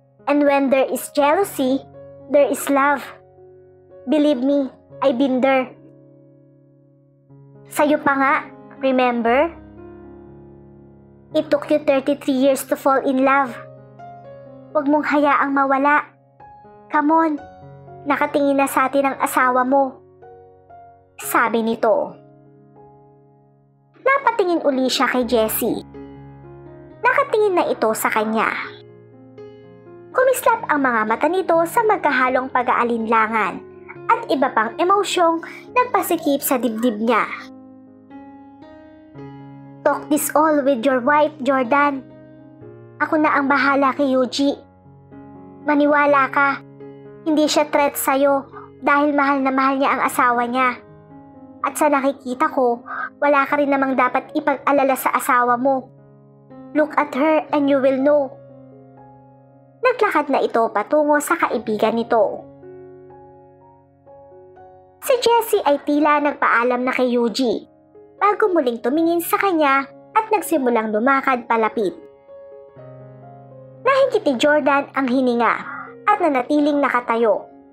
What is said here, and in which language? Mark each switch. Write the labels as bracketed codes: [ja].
[en] And when there is jealousy, there is love. Believe me, I've been there. [tl] Sa'yo pa nga, [en] remember? It took you 33 years to fall in love. [tl] Huwag mong hayaang mawala. [en] Come on, [tl] nakatingin na sa atin ang asawa mo. Sabi nito. Napatingin uli siya kay Jessie. Nakatingin na ito sa kanya. Kumislap ang mga mata nito sa magkahalong pag-aalinlangan at iba pang emosyong nagpasikip sa dibdib niya. [en] Talk this all with your wife, Jordan. [tl] Ako na ang bahala kay Yuji. Maniwala ka, hindi siya threat sa'yo dahil mahal na mahal niya ang asawa niya. At sa nakikita ko, wala ka rin namang dapat ipag-alala sa asawa mo. [en] Look at her and you will know. [tl] Naglakad na ito patungo sa kaibigan nito. Si Jessie ay tila nagpaalam na kay Yuji bago muling tumingin sa kanya at nagsimulang lumakad palapit. Nahigit ni Jordan ang hininga at nanatiling nakatayo.